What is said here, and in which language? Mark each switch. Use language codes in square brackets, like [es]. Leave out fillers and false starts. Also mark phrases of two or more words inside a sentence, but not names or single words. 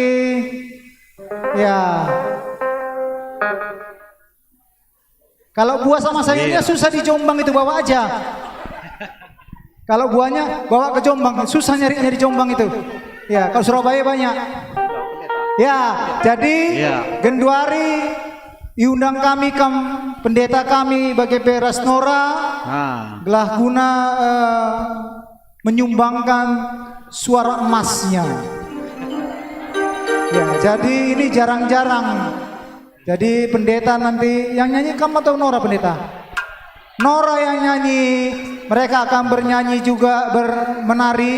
[id] Ya. Kalau buah sama sayurnya susah di Jombang itu, bawa aja. Kalau buahnya bawa ke Jombang, susah nyarinya di Jombang itu. Ya, kalau Surabaya banyak. Ya, jadi Genduari diundang kami pendeta kami BGP Rasnora gelah guna menyumbangkan suara emasnya. Ya, jadi ini jarang-jarang. Jadi pendeta nanti yang nyanyi kamu atau Nora pendeta? Nora yang nyanyi, mereka akan bernyanyi juga menari.